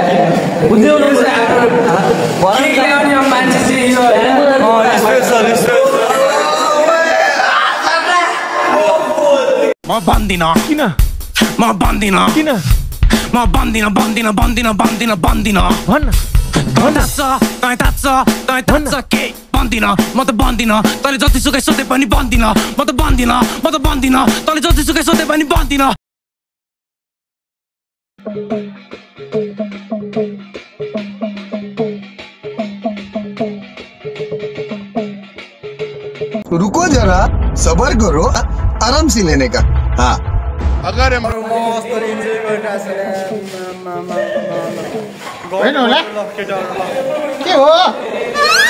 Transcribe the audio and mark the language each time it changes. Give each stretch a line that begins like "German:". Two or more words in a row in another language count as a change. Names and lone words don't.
Nepali: म बन्दिन किन म बन्दिन किन म बन्दिन बन्दिन बन्दिन बन्दिन बन्दिन भन्न तँ थाहा के बन्दिन म त बन्दिन तैँले जतिसुकै सोधे पनि बन्दिन म त बन्दिन तैँले जतिसुकै सोधे पनि बन्दिन
Hindi: रुको जरा सबर करो आराम से लेने का हाँ
Nepali: अगर मस्त इन्जोय गरिरहेछ के हो